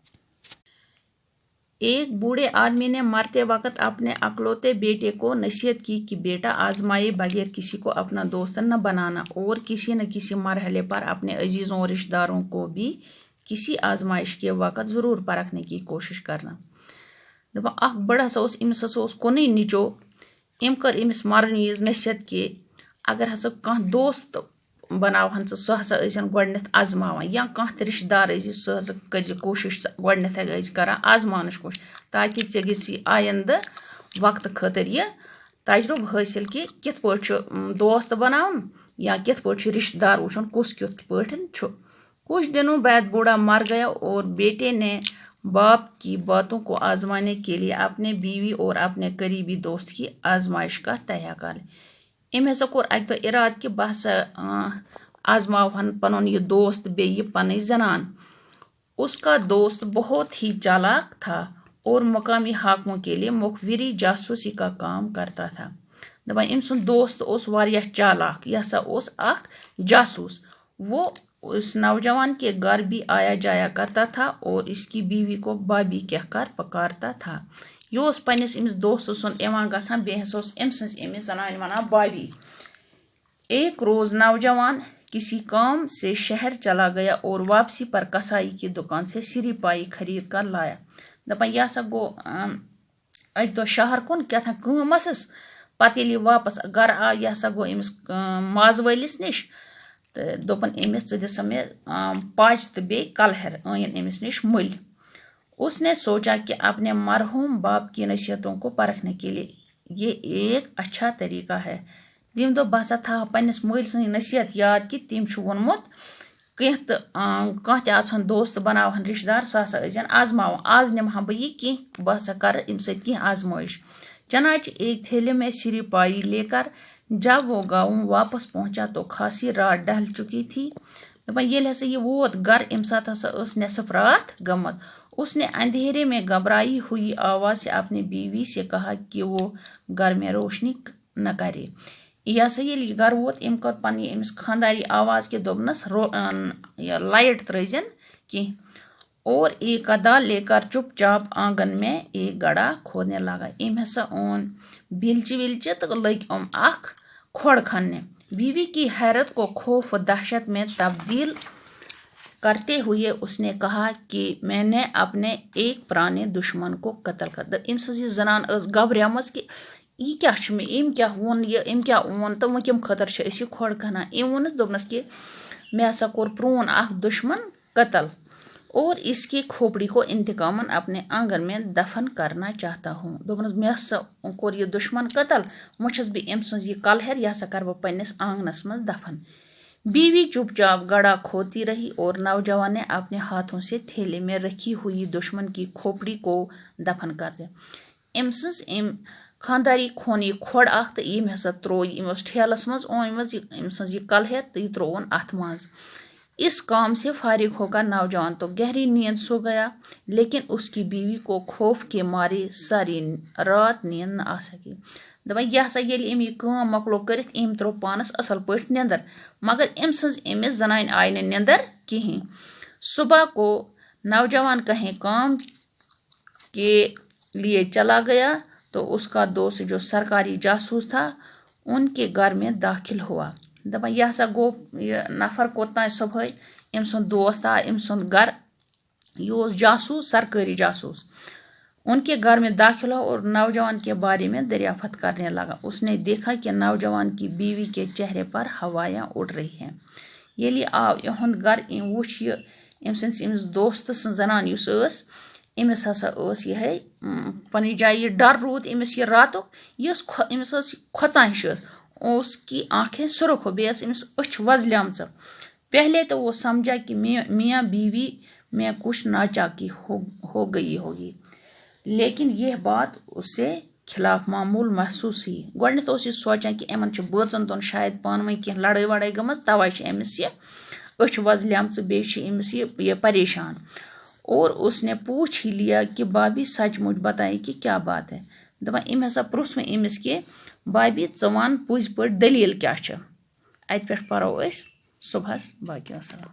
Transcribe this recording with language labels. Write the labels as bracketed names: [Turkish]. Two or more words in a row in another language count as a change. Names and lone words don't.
[Urdu] ایک بوڑھے آدمی نے مرتے وقت اپنے اکلوتے بیٹے کو نصیحت کی کہ بیٹا آزمائے بغیر کسی کو اپنا دوست نہ بنانا اور کسی نہ کسی مرحلے پر اپنے عزیزوں اور رشتہ داروں کو بھی کسی آزمائش کے وقت ضرور پرکھنے کی کوشش کرنا۔ [Kashmiri] دپان اخ بڑا امس ہسا کُنُے نِچو ام کر امس مرنیز نصیحت کہ اگر ہسا کانٛہہ دوست بناوہن سُہ ہسا ٲسِن گۄڈنٮ۪تھ آزماوان یا کانٛہہ تہِ رشتہٕ دار ٲسی سُہ ہسا کٔرزِ کوٗشش گۄڈنٮ۪تھٕے ٲسۍ کران آزماونٕچ کوٗشش تاکہ ژےٚ گژھی آیندٕ وقتہٕ خٲطرٕ یہِ تجربہٕ حٲصل کہ کِتھ پٲٹھۍ چھُ دوست بناوُن یا کِتھ پٲٹھۍ چھُ رشتہٕ دار وٕچھُن کُس کِتھ پٲٹھۍ چھُ۔ [Urdu] کچھ دنوں بعد بوڑھا مر گیا اور بیٹے نے باپ کی باتوں کو آزمانے کے لیے اپنے بیوی اور اپنے قریبی دوست کی آزمائش کا تہیہ کر لیا۔ [Kashmiri] أمۍ ہسا کوٚر اکہِ دۄہ ارادٕ کہ بہٕ ہسا آزماوہن پنُن یہ دوست بیٚیہِ یہِ پنٕنۍ زنان۔ [Urdu] اس کا دوست بہت ہی چالاک تھا اور مقامی حاکموں کے لیے مخبری جاسوسی کا کام کرتا تھا۔ [Kashmiri] دپان أمۍ سُنٛد دوست اوس واریاہ چالاک، یہ ہسا اوس اکھ جاسوس۔ [Urdu] وہ اس نوجوان کے گھر بھی آیا جایا کرتا تھا اور اس کی بیوی کو بابی کہہ کر پکارتا تھا۔ [Kashmiri] یہ اوس پننس أمس دوست سُنٛد یِوان گژھان، بیٚیہِ ہسا اوس أمۍ سٕنٛز أمِس زنانہِ ونان بابی۔ [Urdu] ایک روز نوجوان کسی کام سے شہر چلا گیا اور واپسی پر کسائی کی دکان سے سری پائی خرید کر لایا۔ [Kashmiri] دپان یہ ہسا گو اکہِ دۄہ شہر کُن کیٛاتھام کٲم ٲسٕس، پتہٕ ییٚلہِ یہِ واپس گھرٕ آو یہ ہسا گوٚو أمِس ماز وٲلِس نِش تہٕ دوٚپُن أمِس ژٕ دِ سا مےٚ پاچہِ تہٕ بیٚیہِ کلہر أنِن أمِس نِش مٔلۍ۔ [Urdu] اس نے سوچا کہ اپنے مرحوم باپ کی نصیحتوں کو پرکھنے کے لیے یہ ایک اچھا طریقہ ہے۔ [Kashmiri] تٔمۍ دوٚپ بہٕ ہسا تھاو پننس مٲلۍ سٕنٛز نصیحت یاد کہ تٔمۍ چھُ ووٚنمُت کانٛہہ دوست بناوہن رشتہ دار سُہ ہسا ٲسۍزٮ۪ن آزماوان آز نِمہٕ ہا بہٕ یہِ کینٛہہ بہٕ ہسا کرٕ اَمہِ سۭتۍ کینٛہہ آزمٲیش [Urdu] چنانچہ ایک تھیلے میں سری پائی لے کر جب وہ گاؤں واپس پہنچا تو خاصی رات ڈھل چکی تھی [Kashmiri] دپان ییٚلہِ ہسا یہِ ووت گھر اَمہِ ساتہٕ ہسا ٲس نصف رات گٔمٕژ [Urdu] اس نے اندھیرے میں گھبرائی ہوئی آواز سے اپنی بیوی سے کہا کہ وہ گھر میں روشنی نہ کرے [Kashmiri] یہ ہسا ییٚلہِ یہِ گھر ووت أمۍ کٔر پننہِ أمِس خانداری آواز کے دوٚپنس لایٹ ترٲیزٮ۪ن کینٛہہ [Urdu] اور ایک گدا لے کر چپ چاپ آنگن میں ایک گڑھا کھودنے لگا [Kashmiri] أمۍ ہسا اون بلچہِ وِلچہِ تہٕ لٔگۍ یِم اکھ کھۄڈ کھننہِ [Urdu] بیوی کی حیرت کو خوف و دہشت میں تبدیل کرتے ہوئے اس نے کہا کہ میں نے اپنے ایک پرانے دشمن کو قتل کر [Kashmiri] أمۍ سٕنٛز یہِ زنان ٲس گبریمٕژ کہِ یہِ کیٛاہ چھُ مےٚ أمۍ کیٛاہ ووٚن یہِ أمۍ کیٛاہ اوٚن تہٕ وۄنۍ کَمہِ خٲطرٕ چھِ أسۍ یہِ کھۄڈ کھنان أمۍ ووٚنُس دوٚپنس کہِ مےٚ ہسا کوٚر پرٛون اکھ دشمن قتل [Urdu] اور اس کی کھوپڑی کو انتقامن اپنے آنگن میں دفن کرنا چاہتا ہوں [Kashmiri] دوٚپنس مےٚ ہسا کوٚر یہِ دشمن قتل وۄنۍ چھس بہٕ أمۍ سٕنٛز یہِ کلہر یہِ ہسا کرٕ بہٕ پننِس آنگنس منٛز دفن [Urdu] بیوی چپ چاپ گڑھا کھودتی رہی اور نوجوان نے اپنے ہاتھوں سے تھیلے میں رکھی ہوئی دشمن کی کھوپڑی کو دفن کر دیا [Kashmiri] أمۍ سٕنٛز أمۍ خانداری کھوٚن یہِ کھۄڈ اکھ تہٕ أمۍ ہسا تروو أمۍ اوس ٹھیلس منٛز اوٚنمٕژ أمۍ سٕنٛز یہِ کلہر تہٕ یہِ ترووُن اتھ منٛز [Urdu] اس کام سے فارغ ہو کر نوجوان تو گہری نیند سو گیا لیکن اس کی بیوی کو خوف کے مارے ساری رات نیند نہ آ سکی [Kashmiri] دپان یہِ ہسا ییٚلہِ أمۍ یہِ کٲم مۄکلو کٔرِتھ أمۍ تروو پانس اصل پٲٹھۍ نیندر مگر أمۍ سٕنٛز أمِس زنانہِ آیہِ نہٕ نیندر کِہیٖنۍ [Urdu] صبح کو نوجوان کہیں کام کے لیے چلا گیا تو اس کا دوست جو سرکاری جاسوس تھا ان کے گھر میں داخل ہوا [Kashmiri] دپان یہِ ہسا گوٚو یہِ نفر کوٚتانۍ صبحٲے أمۍ سُنٛد دوست آو أمۍ سُنٛد گھر یہِ اوس جاسوس سرکاری جاسوس [Urdu] ان کے گھر میں داخل ہوا اور نوجوان کے بارے میں دریافت کرنے لگا اس نے دیکھا کہ نوجوان کی بیوی کے چہرے پر ہوایاں اڑ رہی ہیں [Kashmiri] ییٚلہِ یہِ آو یِہُنٛد گھر أمۍ وُچھ یہِ أمۍ سٕنٛدِس أمِس دوستہٕ سٕنٛز زنان یُس ٲس أمِس ہسا ٲس یِہے پننہِ جایہِ یہِ ڈر روٗد أمِس یہِ راتُک یہِ ٲس أمِس ٲس کھۄژان ہِش ٲس [Urdu] اس کی آنکھیں سرخ ہو [Kashmiri] بیٚیہِ ٲس أمِس أچھ وۄزلیمژٕ پہلے [Urdu] تو وہ سمجھا کہ میاں بیوی میں کچھ ناچاکی ہو گئی ہوگی لیکن یہ بات اسے خلاف معمول محسوس ہوئی گۄڈنٮ۪تھ [Kashmiri] اوس یہِ سونچان کہ یِمن چھُ بٲژن دۄن شاید پانہٕ ؤنۍ کینٛہہ لڑٲے وڑٲے گٔمٕژ تَوَے چھِ أمِس یہِ أچھ وۄزلیمژٕ بیٚیہِ چھِ أمِس یہِ پریشان [Urdu] اور اس نے پوچھ ہی لیا کہ بھابھی سچ مجھ بتائیں کہ کیا بات ہے [Kashmiri] دپان أمۍ ہسا پرُژھ وۄنۍ أمِس کہِ بھابھی ژٕ وَن پٔزۍ پٲٹھۍ دٔلیٖل کیٛاہ چھِ اَتہِ پٮ۪ٹھ پَرو أسۍ صُبحس باقی وسلام